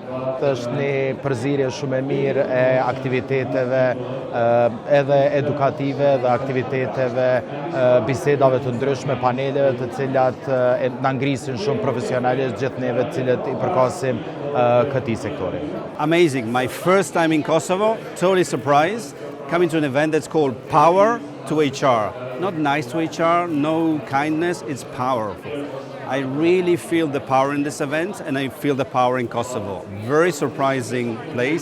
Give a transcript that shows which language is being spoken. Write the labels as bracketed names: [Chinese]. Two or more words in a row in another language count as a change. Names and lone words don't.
[Albanian] Është një përzierje shumë e mirë e aktiviteteve edhe edukative dhe aktiviteteve, bisedave të ndryshme, paneleve të cilat na ngrisin shumë profesionalisht gjithë neve të cilët i përkasim këtij sektori. [English] Amazing. My first time in Kosovo, totally surprised. Coming to an event that's called Power to HR. Not nice to HR, no kindness, it's powerful. I really feel the power in this event and I feel the power in Kosovo. Very surprising place.